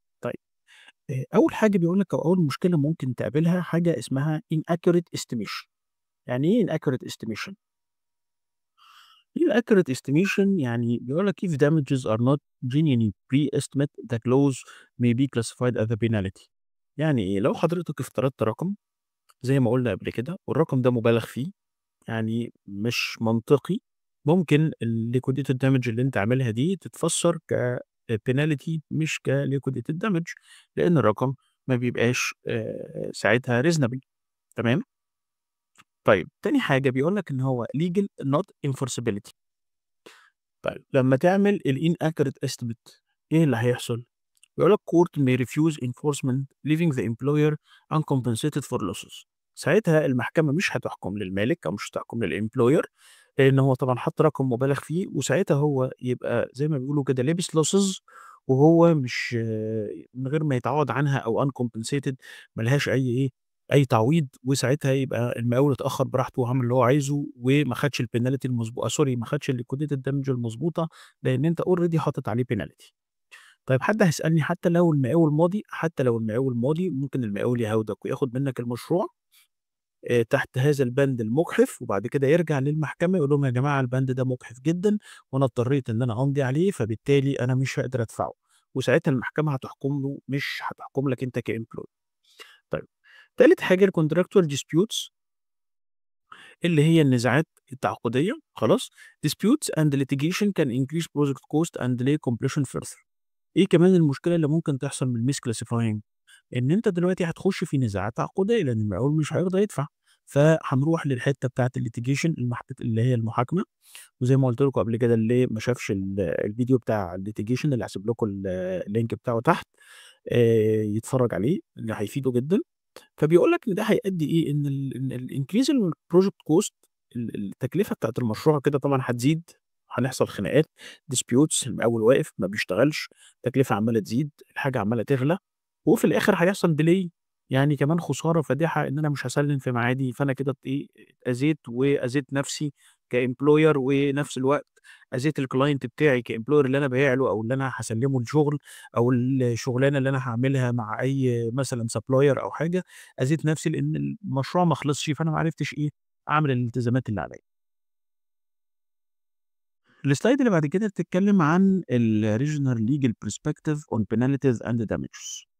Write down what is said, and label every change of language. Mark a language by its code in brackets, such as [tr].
[ar] طيب، أول حاجة بيقول لك أو أول مشكلة ممكن تقابلها حاجة اسمها inaccurate estimation. يعني إيه inaccurate estimation؟ inaccurate estimation يعني بيقول لك [en] if damages are not genuinely pre-estimate the clause may be classified as a penalty. [ar] يعني إيه؟ لو حضرتك افترضت رقم زي ما قُلنا قبل كده والرقم ده مُبالغ فيه، يعني مش منطقي، ممكن الliquidated damage اللي أنت عاملها دي تتفسّر كpenalty مش كliquidated damage، لإن الرقم ما بيبقاش ساعتها reasonable. تمام؟ طيب، تاني حاجة بيقول لك إن هو legal not enforceability. طيب، لمّا تعمل الinaccurate estimate إيه اللي هيحصل؟ بيقول لك [en] court may refuse enforcement leaving the employer uncompensated for losses. [ar] ساعتها المحكمة مش هتحكم للمالك أو مش هتحكم للemployer لإن هو طبعًا حَط رقم مُبالغ فيه، وساعتها هو يبقى زي ما بيقولوا كده لابس losses وهو مش من غير ما يتعوّض عنها أو uncompensated، ما لهاش أي تعويض، وساعتها يبقى المقاول اتأخّر براحته وعمل اللي هو عايزه وما خدش الpenalty [en] sorry [ar] ما خدش الliquidated damage المضبوطة، لإن أنت already حاطط عليه penalty. طيب، حد هيسألني حتى لو المقاول ماضي ممكن المقاول يهاودك وياخد منّك المشروع تحت هذا البند المُجحف، وبعد كده يرجع للمحكمة يقول لهم يا جماعة البند ده مُجحف جدًا وأنا اضطريت إن أنا أمضي عليه، فبالتالي أنا مش هاقدر أدفعه، وساعتها المحكمة هتحكم له مش هتحكم لك أنت كemployee. طيب، تالت حاجة الcontractual disputes اللي هي النزاعات التعاقدية. [en] خلاص، disputes and litigation can increase project cost and delay completion further. [ar] إيه كمان المشكلة اللي ممكن تحصل من الmisclassifying؟ إن أنت دلوقتي هتخش في نزاعات تعاقدية، لأن المقاول مش هيرضى يدفع، فهنروح للحتة بتاعة الlitigation اللي هي المحاكمة، وزي ما قُلت لكم قبل كده اللي ما شافش الفيديو بتاع الlitigation اللي هاسيب لكم اللينك بتاعه تحت يتفرج عليه، اللي هيفيده جدًا. فبيقول لك إن ده هيأدي إيه، إن الincrease الproject cost التكلفة بتاعة المشروع كده طبعًا هتزيد، هنحصل خناقات disputes، المقاول واقف ما بيشتغلش، التكلفة عمّالة تزيد، الحاجة عمّالة تغلى، وفي الآخر هيحصل delay، يعني كمان خسارة فادحة إن أنا مش هاسلِّم في ميعادي، فأنا كده اتأذيت وأذيت نفسي كemployer ونفس الوقت أذيت الclient بتاعي كemployer اللي أنا بايع له أو اللي أنا هاسلِّمه الشغل أو الشغلانة اللي أنا هاعملها مع أي مثلًا supplier أو حاجة، أذيت نفسي لإن المشروع ما خلصش، فأنا ما عرفتش أعمل الالتزامات اللي عليّا. الslide اللي بعد كده بتتكلم عن الregional legal perspective on penalties and damages.